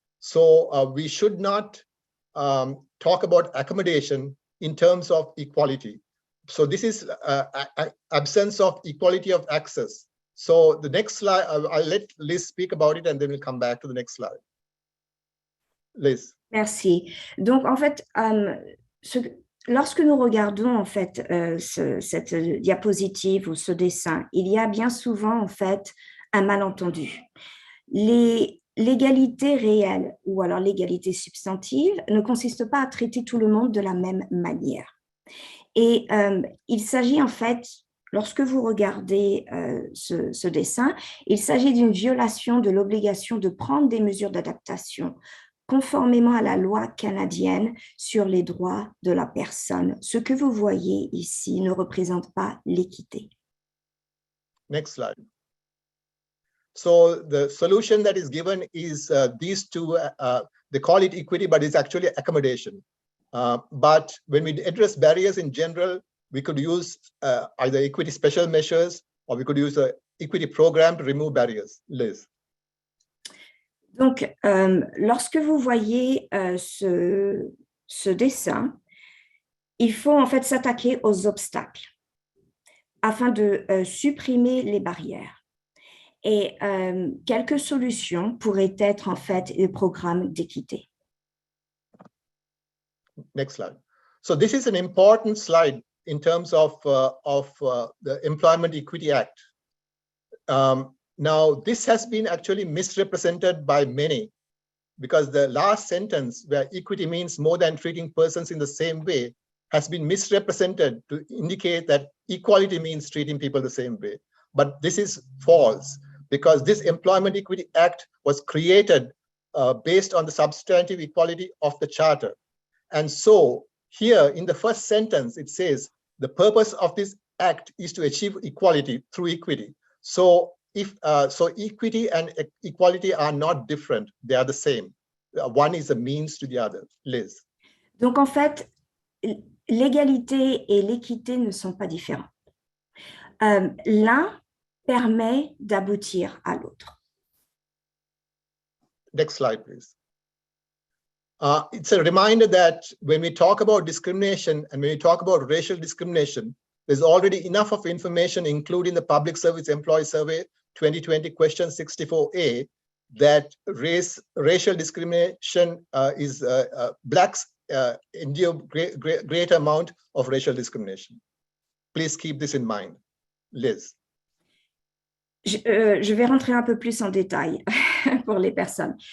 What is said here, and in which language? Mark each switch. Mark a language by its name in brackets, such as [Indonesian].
[English] So we should not talk about accommodation in terms of equality. So this is absence of equality of access. So the next slide, I'll let Liz speak about it, and then we'll come back to the next slide. Liz. [French] Merci. Donc, en fait, lorsque nous regardons en fait cette diapositive ou ce dessin, il y a bien souvent en fait un malentendu. L'égalité réelle ou alors l'égalité substantive ne consiste pas à traiter tout le monde de la même manière. Et il s'agit en fait, lorsque vous regardez ce dessin, il s'agit d'une violation de l'obligation de prendre des mesures d'adaptation conformément à la loi canadienne sur les droits de la personne. Ce que vous voyez ici ne représente pas l'équité. [English] Next slide. So the solution that is given is these two, they call it equity, but it's actually accommodation. But when we address barriers in general, we could use either equity special measures, or we could use an equity program to remove barriers. Liz. [French] Donc, lorsque vous voyez ce dessin, il faut en fait s'attaquer aux obstacles afin de supprimer les barrières. Et quelques solutions pourraient être en fait des programmes d'équité. [English] Next slide. So this is an important slide in terms of the Employment Equity Act. Now, this has been actually misrepresented by many, because the last sentence, where equity means more than treating persons in the same way, has been misrepresented to indicate that equality means treating people the same way. But this is false, because this Employment Equity Act was created based on the substantive equality of the Charter. And so here in the first sentence, it says, the purpose of this act is to achieve equality through equity. So so equity and equality are not different, they are the same. One is a means to the other. Liz. [French] Donc en fait, l'égalité et l'équité ne sont pas différents. L'un permet d'aboutir à l'autre. [English] Next slide, please. It's a reminder that when we talk about discrimination and when we talk about racial discrimination, there's already enough of information, including the Public Service Employee Survey 2020 question 64A, that racial discrimination is blacks endure great amount of racial discrimination. Please keep this in mind. Liz. [French] Je vais rentrer un peu plus en détail pour les personnes.